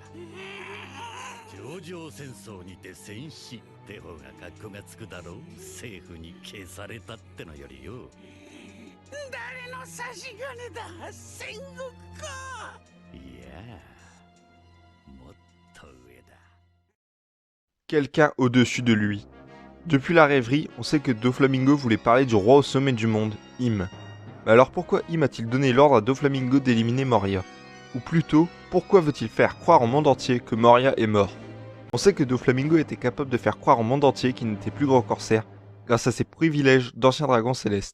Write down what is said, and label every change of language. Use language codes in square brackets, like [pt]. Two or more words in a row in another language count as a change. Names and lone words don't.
[ja] 上場戦争にて戦死って方が格好がつくだろう。政府に消されたってのよりよ。誰の差し金だ、戦国か。いや、もっと上だ。 [fr] Quelqu'un au-dessus de lui. Depuis la rêverie, on sait que Doflamingo voulait parler du roi au sommet du monde, Im. Mais alors pourquoi Im a-t-il donné l'ordre à Doflamingo d'éliminer Moria? Ou plutôt, pourquoi veut-il faire croire au monde entier que Moria est mort? On sait que Doflamingo était capable de faire croire au monde entier qu'il n'était plus grand corsaire, grâce à ses privilèges d'ancien dragon céleste.